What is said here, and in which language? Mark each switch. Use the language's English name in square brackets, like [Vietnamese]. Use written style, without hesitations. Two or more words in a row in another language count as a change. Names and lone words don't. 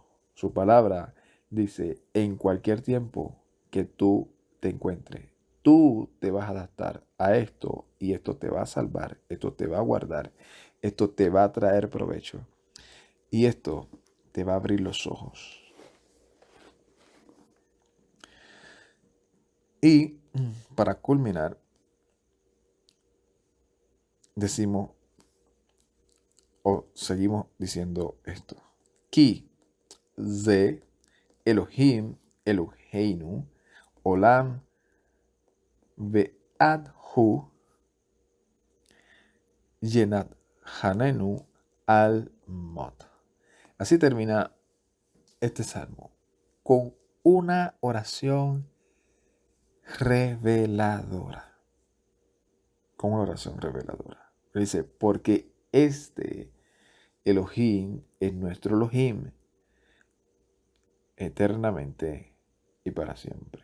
[Spanish] Su palabra dice, en cualquier tiempo que tú te encuentres, tú te vas a adaptar a esto y esto te va a salvar, esto te va a guardar, esto te va a traer provecho y esto te va a abrir los ojos. Y para culminar, decimos o seguimos diciendo esto. [Hebrew] Ki ze Elohim Eloheinu Olam ve'adhu yenat hanenu al mot. [Spanish] Así termina este salmo con una oración reveladora. Con una oración reveladora. Dice, porque este Elohim es nuestro Elohim eternamente y para siempre.